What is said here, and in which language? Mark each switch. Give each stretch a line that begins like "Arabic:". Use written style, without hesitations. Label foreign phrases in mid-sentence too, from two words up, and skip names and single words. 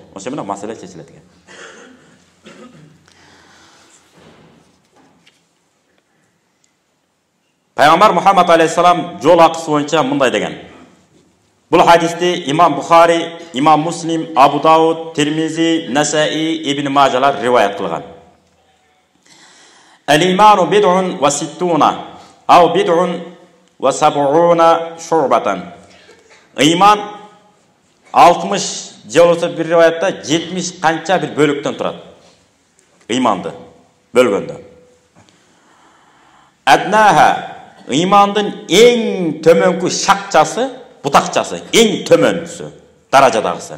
Kyrgyz: Ошо менен маселе чечилет экен. Пайгамбар Мухаммад алейхиссалам жол акысы боюнча мындай деген. Бул хадисти имам Бухари, имам Муслим, Абу Дауд, Тирмизи, Насаи, Ибн Мажалар риваят кылган.
Arabic: الإيمان بضع وستون أو بضع وسبعون شعبة.
Kyrgyz: Иман 60 же болбосо бир риваятта 70 канча бир бөлүктөн турат. Иманды бөлгөндө. Аднаха имандын эң төмөнкү шакчасы, бутакчасы, эң төмөнкүсү, даражадагысы.